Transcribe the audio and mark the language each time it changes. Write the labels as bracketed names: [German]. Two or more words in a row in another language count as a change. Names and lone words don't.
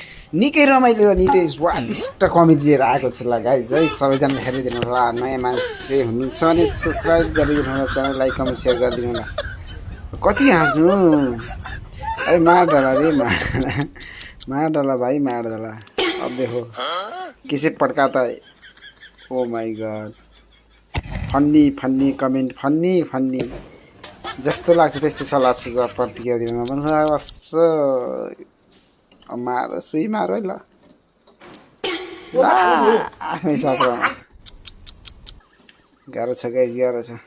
[Nepali] निकै रमाइलो र निकै स्वादिष्ट कमेडी लिएर आएको छु ल गाइज है। सबैजना हेरिदिनु होला, नयाँ मान्छे हुनुहुन्छ भने सब्सक्राइब गरिदिनु होला, च्यानल [English] like comment share [Nepali] गरिदिनु होला। कति हाँस्नु अरे, [Hindi] मार डाला रे मार डाला भाइ, मार डाला। अब देखो किसे पड्काता है। [English] oh my god, [Nepali] फन्नी फन्नी कमेन्ट, फन्नी फन्नी जस्तो लाग्छ त्यस्तो सल्लाह सुझाव प्रतिक्रिया दिन बस। मार सुई मार है ल आफ्नै सपनामा। गाह्रो छ गाइज, गाह्रो छ।